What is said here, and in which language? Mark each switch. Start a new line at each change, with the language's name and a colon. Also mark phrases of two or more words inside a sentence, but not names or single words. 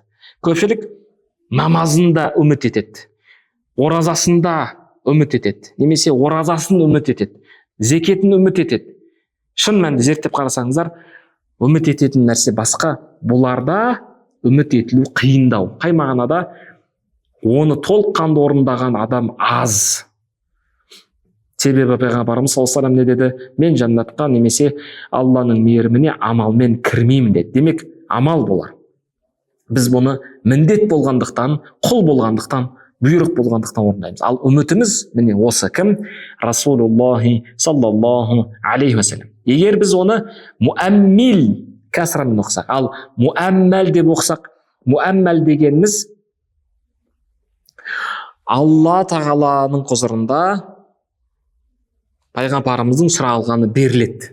Kazakh: Көпшілік намазында үміт етеді, оразасында үміт етеді, немесе оразасын үміт етеді, зекетін үміт етеді. Шын мәнінде зерттеп қарасаңыздар, үміт ететін нәрсе басқа, бұларда үміт етілу қиындау. Қай мағынада? Оны толыққанды орындаған адам аз. Себебі пайғамбарымыз
Arabic: صلى الله عليه وسلم
Kazakh: не деді? Мен жәннатқа немесе Алланың мейіріміне амалмен кірмеймін деді. Демек, амал болар. Біз бұны міндет болғандықтан, құл болғандықтан, бұйрық болғандықтан орындаймыз. Ал үмітіміз міне осы кім?
Arabic: رسول الله صلى الله عليه وسلم.
Kazakh: Егер біз оны муаммил кәсрамен оқысақ, ал муаммал деп оқысақ, муаммал дегеніміз Алла тағаланың құзырында пайғамбарымыздың сұралғаны беріледі.